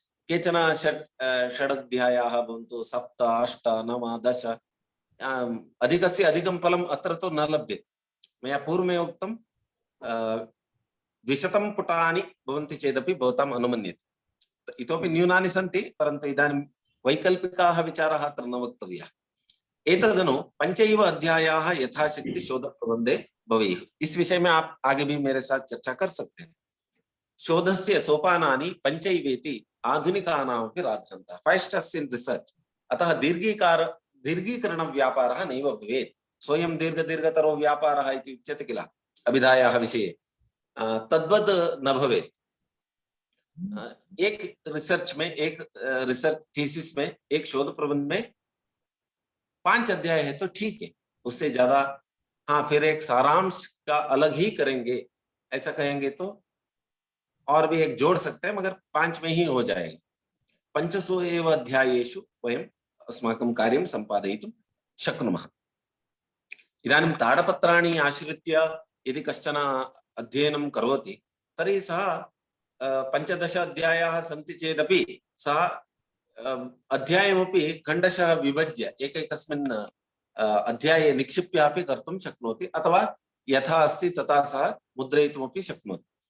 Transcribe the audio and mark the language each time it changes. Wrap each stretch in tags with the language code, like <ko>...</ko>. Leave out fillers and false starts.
<sa>केचन षडध्यायाः भवन्तु, 7, 8, 9, 10, अधिकस्य अधिकं फलम् अत्र तु न लभ्यते। मया पूर्वमेव उक्तं 200 पुटानि भवन्ति चेदपि भवताम् अनुमन्यते। इतोपि न्यूनानि सन्ति, परन्तु इदानीं वैकल्पिकाः विचाराः अत्र न वक्तव्याः। एतदनु 5 अध्यायाः यथाशक्ति शोध प्रबंधे भवेयुः।</sa> <hi>इस विषय में आप आगे भी मेरे साथ चर्चा कर सकते हैं।</hi> <sa>शोधस्य सोपानानि 5 इति आधुनिकानामपि राद्धान्तः,</sa> <en>5 steps in research।</en> <sa>अतः दीर्घीकरण व्यापारः नैव भवेत्। स्वयं दीर्घतरो व्यापारः इति उच्यते किल अभिधायाः विषये, तद्वद् न भवेत्।</sa> <hi>एक रिसर्च थीसिस में, एक शोध प्रबंध में 5 अध्याय है तो ठीक है, उससे ज्यादा हाँ फिर एक सारांश का अलग ही करेंगे ऐसा कहेंगे तो और भी एक जोड़ सकते हैं, मगर 5 में ही हो जाएगा।</hi> <sa>5सु एव अध्यायेषु वयम् अस्माकं कार्यं सम्पादयितुं शक्नुमः। इदानीं ताडपत्राणि आश्रित्य यदि कश्चन अध्ययनं करोति तर्हि सः 15 अध्यायाः सन्ति चेदपि सः अध्यायमपि खण्डशः विभज्य एकैकस्मिन् अध्याये निक्षिप्यापि कर्तुं शक्नोति, अथवा यथा अस्ति तथा सः मुद्रयितुमपि शक्नोति।</sa>